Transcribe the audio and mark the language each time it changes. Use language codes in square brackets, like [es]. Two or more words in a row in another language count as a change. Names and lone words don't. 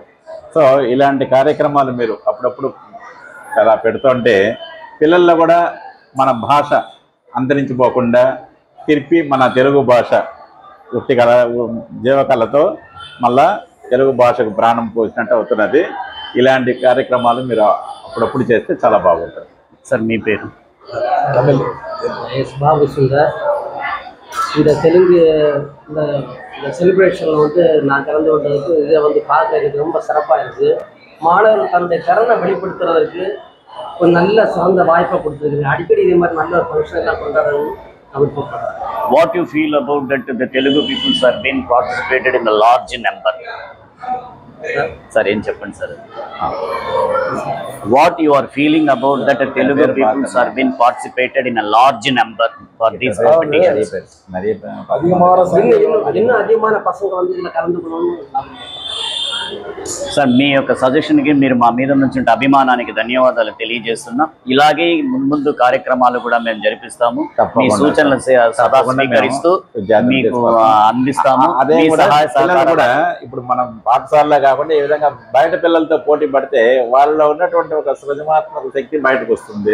[te] సో ఇలాంటి కార్యక్రమాలు మీరు అప్పుడప్పుడు అలా పెడుతుంటే పిల్లల్లో కూడా మన భాష అంతరించిపోకుండా తిరిపి మన తెలుగు భాష ఉట్టికళ జీవకళతో మళ్ళా తెలుగు భాషకు ప్రాణం పోసినట్టు అవుతున్నది. ఇలాంటి కార్యక్రమాలు మీరు అప్పుడప్పుడు చేస్తే చాలా బాగుంటుంది. సార్ మీ పేరు? [ta] பாபு சுந்தர். இந்த தெலுங்கு இந்த செலிப்ரேஷனில் நான் கலந்து கொண்டதுக்கு இதை பார்க்கறதுக்கு ரொம்ப சிறப்பாக இருக்குது. மாணவர்கள் தன்னுடைய திறனை வெளிப்படுத்துறதுக்கு ஒரு நல்ல சிறந்த வாய்ப்பை கொடுத்துருக்கு. அடிக்கடி இதே மாதிரி நல்ல ஃபங்க்ஷன்லாம் கொண்டாடணும். [en] What you feel about that the Telugu peoples are being participated in a large number? [te] Sir, ఏం చెప్పండి సార్. [en] What you are feeling about that the Telugu peoples are being participated in a large number for these competitions? [ta] இன்னும் அதிகமான பசங்க இதில் கலந்துக்கணும்னு [te] సార్ మీ యొక్క సజెషన్కి మీరు మా మీద నుంచి అభిమానానికి ధన్యవాదాలు తెలియజేస్తున్నాం. ఇలాగే ముందు కార్యక్రమాలు కూడా మేము జరిపిస్తాము. మీ సూచనలు సదా స్వీకరిస్తూ మీకు అందిస్తాము. అదే కూడా ఇప్పుడు మనం పాఠశాలలో కాకుండా ఈ విధంగా బయట పిల్లలతో పోటీ పడితే వాళ్ళలో ఉన్నటువంటి ఒక సృజనాత్మక శక్తి బయటకు వస్తుంది.